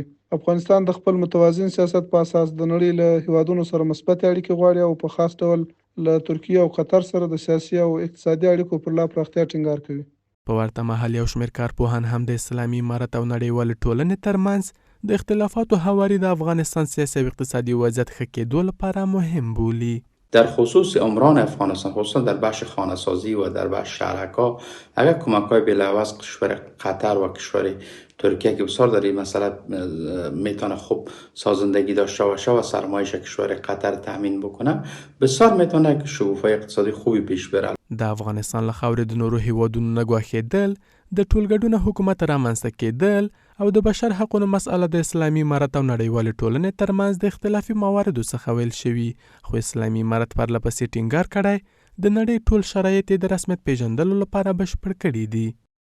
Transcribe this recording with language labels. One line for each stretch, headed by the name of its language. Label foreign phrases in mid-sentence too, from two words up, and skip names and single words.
Pashto: افغانستان د خپل متوازن سیاست په اساس د نړۍ له هیوادونو سره مثبت اړیکې غواړي او په خاص ډول له ترکیې او قطر سره د سیاسي او اقتصادي اړیکو پر لا پراختیا ټینګار کوي. په ورته مهال یو شمېر کارپوهان هم د اسلامي امارت او نړیوالې ټولنې ترمنځ د اختلافاتو هواري د افغانستان سیاسي او اقتصادي وضعیت ښه کېدو لپاره مهم بولي.
Persian: در خصوص عمران افغانستان، خصوصا در بخش خانه‌سازی و در بخش شهرک‌ها، اگر کمک‌های بلاعوض کشور قطر و کشور ترکیه که بسیار در این مسئله میتونه خوب سازندگی داشته باشه و سرمایش کشور قطر تامین بکنه، بسیار میتونه که شکوفایی اقتصادی خوبی پیش بره.
Pashto: د افغانستان له خاورې د نورو هیوادونو نه ګواښېدل، د ټولګډونه حکومت رامنځته کېدل او د بشر حقونو مسئله د اسلامي امارت او نړیوالې ټولنې ترمنځ د اختلافي مواردو څخه ویل شوي، خو اسلامي امارت پرله پسې ټینګار کړی د نړۍ ټول شرایط د رسمیت پیژندلو لپاره بشپړ کړي دي.